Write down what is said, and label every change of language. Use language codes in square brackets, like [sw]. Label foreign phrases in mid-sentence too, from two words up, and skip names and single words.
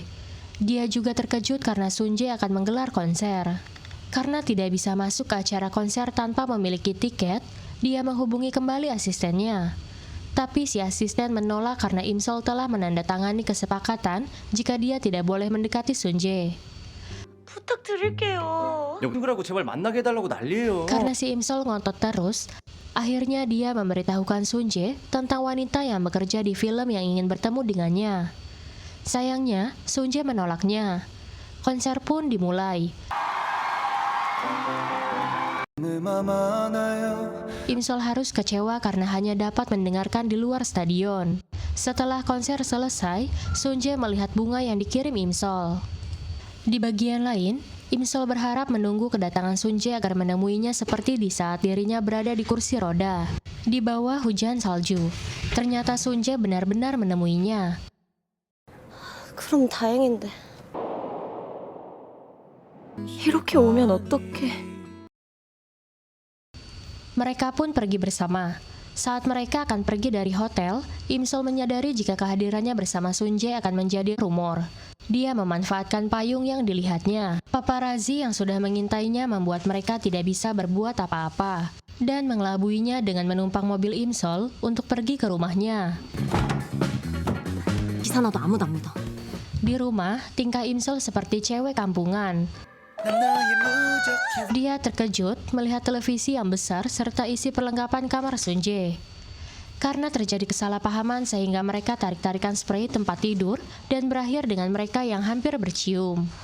[id] Dia juga terkejut karena Sun-jae akan menggelar konser. Karena tidak bisa masuk ke acara konser tanpa memiliki tiket, dia menghubungi kembali asistennya. Tapi si asisten menolak karena Im-sol telah menandatangani kesepakatan jika dia tidak boleh mendekati Sun-jae. [ko] 부탁드릴게요. 친구라고 제발 만나게 해달라고 난리예요. [id] Karena si Im-sol ngotot terus, akhirnya dia memberitahukan Sun-jae tentang wanita yang bekerja di film yang ingin bertemu dengannya. Sayangnya, Sun-jae menolaknya. Konser pun dimulai. Im-sol harus kecewa karena hanya dapat mendengarkan di luar stadion. Setelah konser selesai, Sun-jae melihat bunga yang dikirim Im-sol. Di bagian lain, Im-sol berharap menunggu kedatangan Sun-jae agar menemuinya seperti di saat dirinya berada di kursi roda. Di bawah hujan salju, ternyata Sun-jae benar-benar menemuinya. [ko] 그럼 다행인데. 이렇게 오면 어떡해. [id] Mereka pun pergi bersama. Saat mereka akan pergi dari hotel, Im-sol menyadari jika kehadirannya bersama Sun-jae akan menjadi rumor. Dia memanfaatkan payung yang dilihatnya. Paparazzi yang sudah mengintainya membuat mereka tidak bisa berbuat apa-apa dan mengelabuinya dengan menumpang mobil Im-sol untuk pergi ke rumahnya. [ko] 기사나도 아무도 안 믿어. [id] Di rumah, tingkah Im-sol seperti cewek kampungan. Dia terkejut melihat televisi yang besar serta isi perlengkapan kamar Sun-jae. Karena terjadi kesalahpahaman sehingga mereka tarik-tarikan spray tempat tidur dan berakhir dengan mereka yang hampir bercium.